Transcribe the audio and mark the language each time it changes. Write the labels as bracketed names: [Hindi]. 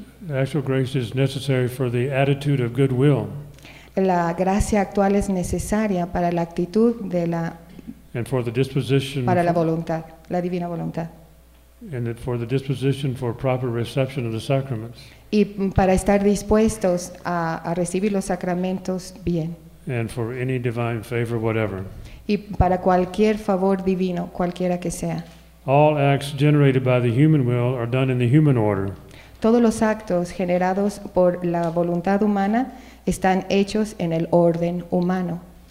[English] Actual grace is necessary for the attitude of goodwill. [Spanish] La gracia actual es necesaria para la actitud de la [English] and for the disposition [Spanish] para la voluntad, la divina voluntad. [English] And for the disposition for proper reception of the sacraments. [Spanish] Y para estar dispuestos a recibir los sacramentos bien. [English] And for any divine favor whatever. [Spanish] Y para cualquier favor divino, cualquiera que sea. [English] All acts generated by the human will are done in the human order. [Spanish] Todos los actos generados por la voluntad humana están hechos en el orden humano.